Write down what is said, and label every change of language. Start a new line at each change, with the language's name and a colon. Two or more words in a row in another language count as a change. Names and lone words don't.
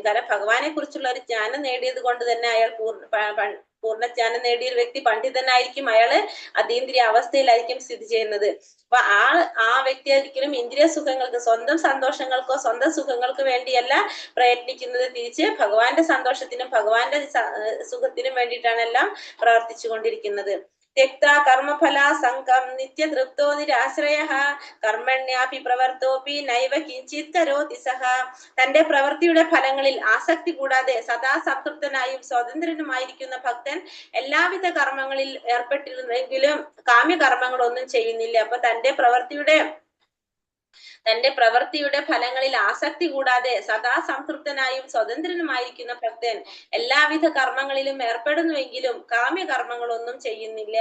Malayalam: കാരണം ഭഗവാനെ കുറിച്ചുള്ള ഒരു ജ്ഞാനം നേടിയത് കൊണ്ട് തന്നെ അയാൾ പൂർണ്ണജ്ഞാനം നേടിയ ഒരു വ്യക്തി പണ്ഡിതനായിരിക്കും. അയാള് അതീന്ദ്രിയ അവസ്ഥയിലായിരിക്കും സ്ഥിതി ചെയ്യുന്നത്. അപ്പൊ ആ വ്യക്തി ഒരിക്കലും ഇന്ദ്രിയ സുഖങ്ങൾക്ക്, സ്വന്തം സന്തോഷങ്ങൾക്കോ സ്വന്തം സുഖങ്ങൾക്ക് വേണ്ടിയല്ല പ്രയത്നിക്കുന്നത്. തിരിച്ച് ഭഗവാന്റെ സന്തോഷത്തിനും ഭഗവാന്റെ സുഖത്തിനും വേണ്ടിയിട്ടാണ് എല്ലാം പ്രവർത്തിച്ചു കൊണ്ടിരിക്കുന്നത്.
Sanskrit: त्यक्ता कर्मफला संकं नित्यतृप्तो निराश्रयः കർമ്മണ്യാപി പ്രവർത്തോപി നൈവ കിഞ്ചിത് കരോതി സഹ.
Malayalam: തന്റെ പ്രവൃത്തിയുടെ ഫലങ്ങളിൽ ആസക്തി കൂടാതെ സദാ സംതൃപ്തനായും സ്വതന്ത്രനുമായിരിക്കുന്ന ഭക്തൻ എല്ലാവിധ കർമ്മങ്ങളിൽ ഏർപ്പെട്ടിരുന്നെങ്കിലും കാമ്യകർമ്മങ്ങളൊന്നും ചെയ്യുന്നില്ല. അപ്പൊ തന്റെ പ്രവൃത്തിയുടെ തന്റെ പ്രവൃത്തിയുടെ ഫലങ്ങളിൽ ആസക്തി കൂടാതെ സദാ സംതൃപ്തനായും സ്വതന്ത്രനുമായിരിക്കുന്ന ഭക്തൻ എല്ലാവിധ കർമ്മങ്ങളിലും ഏർപ്പെടുന്നുവെങ്കിലും കാമ്യകർമ്മങ്ങളൊന്നും ചെയ്യുന്നില്ല.